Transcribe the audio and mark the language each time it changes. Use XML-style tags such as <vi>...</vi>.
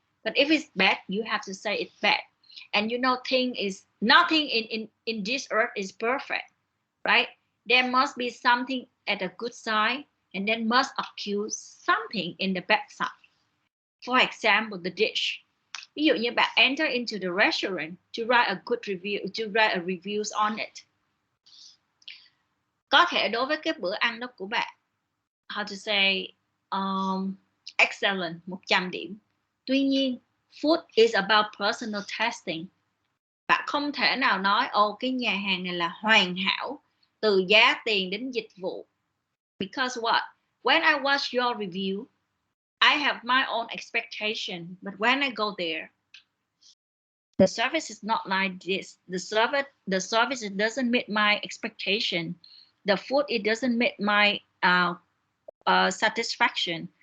<en>But if it's bad, you have to say it's bad. And you know, nothing in this earth is perfect, right? There must be something at a good side, and then must accuse something in the bad side. For example, the dish.</en> <vi>Ví dụ như bạn</vi> <en>enter into the restaurant to write a good review, to write a reviews on it.</en> <vi>Có thể đối với cái bữa ăn đó của bạn,</vi> <en>how to say, excellent,</en> <vi>100 điểm. Tuy nhiên,</vi> <en>food is about personal tasting.</en> <vi>Bạn không thể nào nói, cái nhà hàng này là hoàn hảo, từ giá tiền đến dịch vụ.</vi> <en>Because what? When I watch your review, I have my own expectation, but when I go there, the service is not like this. The service it doesn't meet my expectation. The food, it doesn't meet my satisfaction.</en>